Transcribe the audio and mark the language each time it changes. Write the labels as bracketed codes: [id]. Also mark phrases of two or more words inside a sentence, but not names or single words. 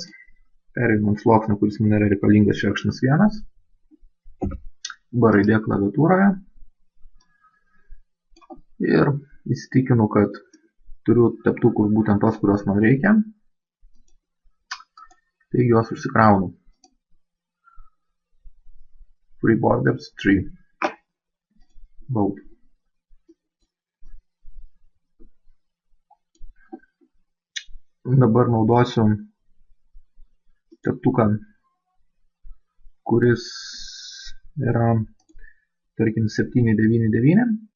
[lt] Pereinu ant sluoksnio, kuris man yra reikalingas šerkšnas vienas. B raidė klaviatūroje. Ir įsitikinu, kad turiu teptukus būtent tos, kurios man reikia. Taigi juos užsikraunu. [en] Free borders 3. Bold. [lt] Dabar naudosiu teptuką, kuris yra, tarkim, 799.